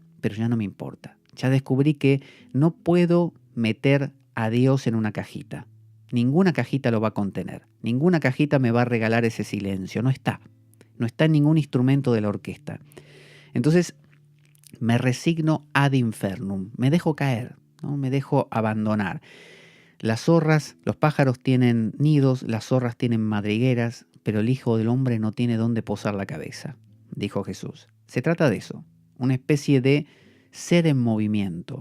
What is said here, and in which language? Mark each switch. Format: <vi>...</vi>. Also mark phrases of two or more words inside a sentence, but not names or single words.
<es>Pero ya no me importa. Ya descubrí que no puedo meter a Dios en una cajita. Ninguna cajita lo va a contener. Ninguna cajita me va a regalar ese silencio. No está. No está en ningún instrumento de la orquesta. Entonces me resigno</es> <la>ad infernum.</la> <es>Me dejo caer, ¿no? Me dejo abandonar. Las zorras, los pájaros tienen nidos, las zorras tienen madrigueras, pero el Hijo del Hombre no tiene dónde posar la cabeza, dijo Jesús. Se trata de eso, una especie de ser en movimiento.</es>